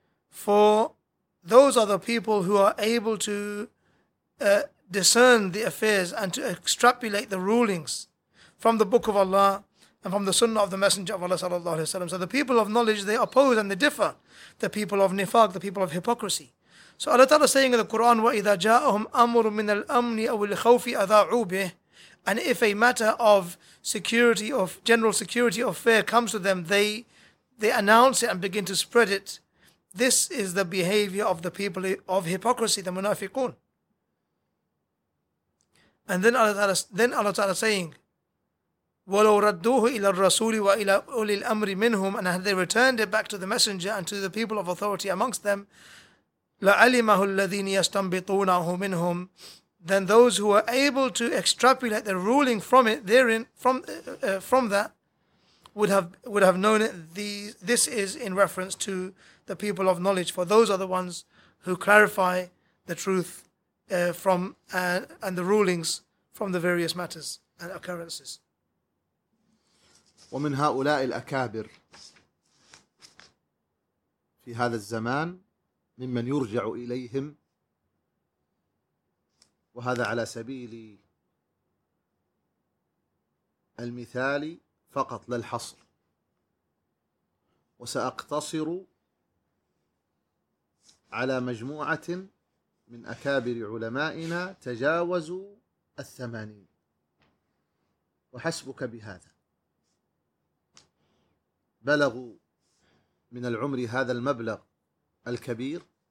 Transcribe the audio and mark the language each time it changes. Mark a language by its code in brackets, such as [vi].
[en] For those are the people who are able to discern the affairs and to extrapolate the rulings from the book of Allah and from the sunnah of the Messenger of Allah sallallahu alayhi wa sallam. So the people of knowledge, they oppose and they differ. The people of nifaq, the people of hypocrisy. So Allah Ta'ala is saying in the Quran, [ar] وَإِذَا جَاءَهُمْ أَمُرٌ مِنَ الْأَمْنِ أَوِ الْخَوْفِ أَذَاعُوا بِهِ. [en] And if a matter of security, of general security of fear comes to them, they announce it and begin to spread it. This is the behavior of the people of hypocrisy, the munafiqun. And then Allah Ta'ala saying, [ar] وَلَوْ رَدُّوهُ إِلَى الرَّسُولِ وَإِلَى أُولِي الْأَمْرِ مِنْهُمْ. [en] And had they returned it back to the messenger and to the people of authority amongst them, [ar] لَعَلِمَهُ الَّذِينِ يَسْتَنْبِطُونَهُ مِنْهُمْ. [en] Then those who are able to extrapolate the ruling from it, therein, from that, would have known it. This is in reference to the people of knowledge, for those are the ones who clarify the truth from and the rulings from the various matters and occurrences. [ar] ومن هؤلاء الأكابر في هذا الزمان ممن يرجع إليهم, وهذا على سبيل المثال فقط للحصر, وسأقتصر على مجموعة من أكابر علمائنا تجاوزوا 80 وحسبك بهذا, بلغوا من العمر هذا المبلغ الكبير.